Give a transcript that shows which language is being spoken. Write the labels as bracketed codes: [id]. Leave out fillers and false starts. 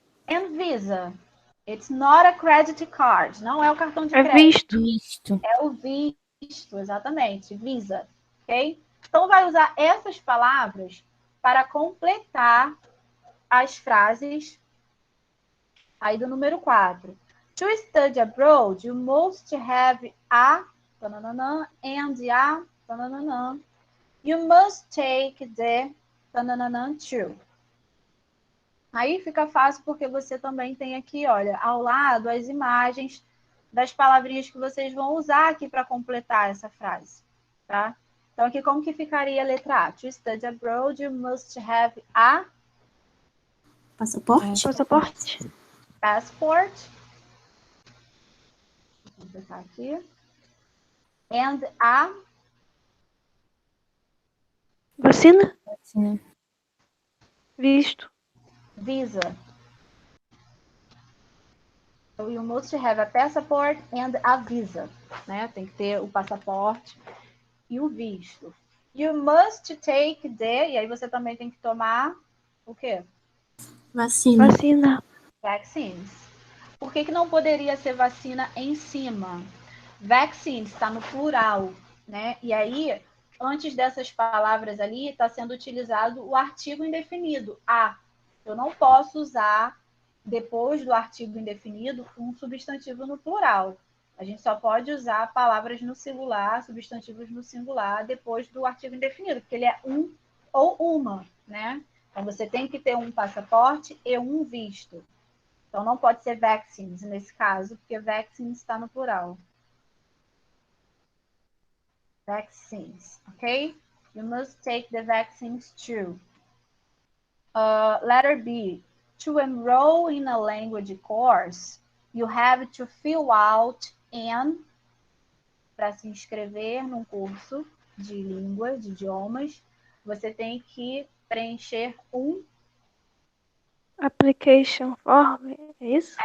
[en] And visa. It's not a credit card. [pt] Não é o cartão de crédito. Visto. É o visto, exatamente. Visa. Ok? Então, vai usar essas palavras para completar as frases aí do número 4. [en] To study abroad, you must have a and a you must take the too. [pt] Aí fica fácil porque você também tem aqui, olha, ao lado as imagens das palavrinhas que vocês vão usar aqui para completar essa frase, tá? Então aqui como que ficaria a letra A? [en] To study abroad, you must have a [pt] Passaporte? [en] Passport. [pt] Vou botar aqui. [en] And a [pt] Vacina? Visto. [en] Visa. So you must have a passport and a visa, né? [pt] Tem que ter o passaporte e o visto. [en] You must take the, [pt] e aí você também tem que tomar o quê? Vacina. [en] Vaccines. [pt] Por que não poderia ser vacina em cima? Vaccines está no plural, né? E aí, antes dessas palavras ali, está sendo utilizado o artigo indefinido, a. Eu não posso usar, depois do artigo indefinido, um substantivo no plural. A gente só pode usar palavras no singular, substantivos no singular, depois do artigo indefinido, porque ele é um ou uma, né? Então, você tem que ter um passaporte e um visto. Então, não pode ser vaccines nesse caso, porque vaccines está no plural. [en] Vaccines, okay? You must take the vaccines too. Letter B. To enroll in a language course, you have to fill out an [pt] para se inscrever num curso de língua, de idiomas, você tem que preencher um Application form, é isso?